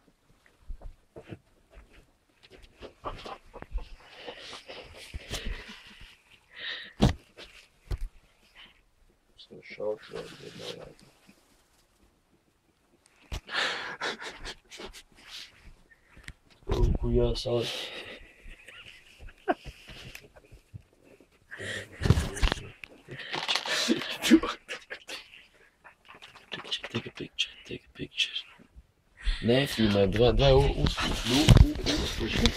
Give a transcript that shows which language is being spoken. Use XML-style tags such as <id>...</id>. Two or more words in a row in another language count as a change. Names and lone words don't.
<lv>Šaušu, nevajag. Ko jāsauc?</lv> <en>Take a picture.</en> <lv>Nefilmē, vai uz.</lv>